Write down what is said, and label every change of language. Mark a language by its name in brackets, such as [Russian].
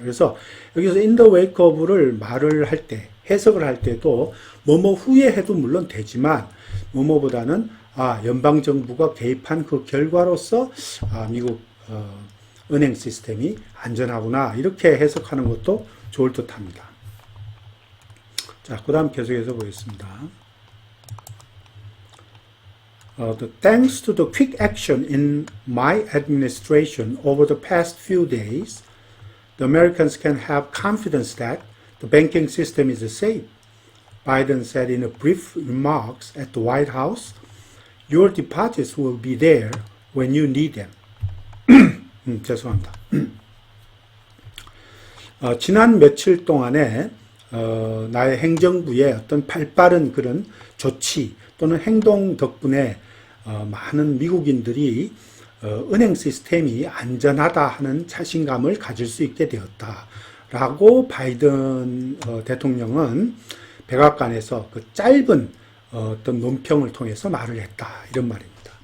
[Korean] 그래서 여기서 in the wake of를 말을 할 때, 해석을 할 때도 뭐뭐 후에 해도 물론 되지만 뭐뭐보다는 연방정부가 개입한 그 결과로서 미국 은행 시스템이 안전하구나 이렇게 해석하는 것도 좋을 듯합니다. 자, 그 다음 계속해서 보겠습니다. [English] Thanks to the quick action in my administration over the past few days, the Americans can have confidence that the banking system is safe. Biden said in a brief remarks at the White House, your deposits will be there when you need them. [Korean] 죄송합니다. 지난 며칠 동안에 나의 행정부의 어떤 발빠른 그런 조치 또는 행동 덕분에 많은 미국인들이 은행 시스템이 안전하다 하는 자신감을 가질 수 있게 되었다라고 바이든 대통령은 백악관에서 그 짧은 어떤 논평을 통해서 말을 했다 이런 말입니다.